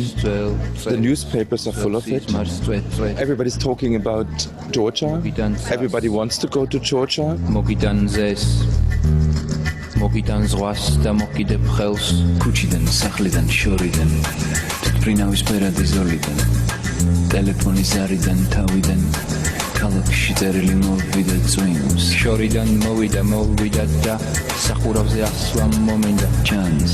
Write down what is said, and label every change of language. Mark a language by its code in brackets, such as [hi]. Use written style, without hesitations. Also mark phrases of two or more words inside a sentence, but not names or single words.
[en] The newspapers are full of it. Everybody's talking about Georgia. Everybody wants to go to Georgia. [ka] ქალაქში წერილი მოვიდა წვიმს შორიდან მოვიდა და სახურავზე ასვლა მომინდა ჩანს